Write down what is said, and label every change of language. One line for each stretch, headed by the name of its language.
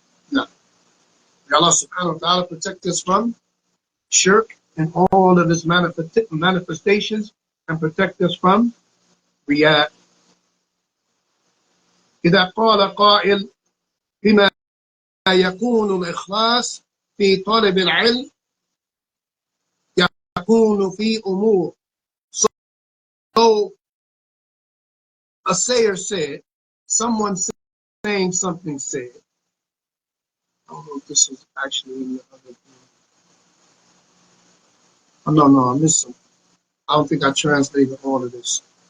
English: Now, may Allah subhanahu wa ta'ala protect us from shirk and all of its manifestations and protect us from riyah.
Arabic: إذا قال قائل بما يكون الإخلاص في طلب العلم يكون في أمور.
English: So a sayer said, someone saying something said, I don't know if this is actually in the other thing. Oh, no, I missed something. I don't think I translated all of this.